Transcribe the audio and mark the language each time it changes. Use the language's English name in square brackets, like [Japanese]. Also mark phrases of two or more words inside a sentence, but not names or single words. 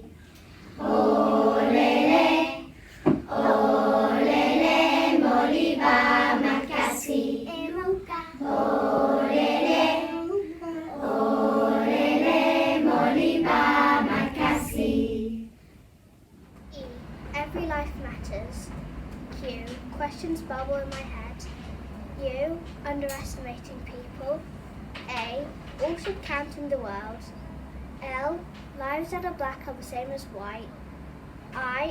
[Lingala] Olele, olele, moliba makasi. Olele, olele, moliba makasi. [English] E. Every life matters. Q. Questions bubble in my head. U. Underestimating people. A. All should count in the world. L. Lives that are black are the same as white. I.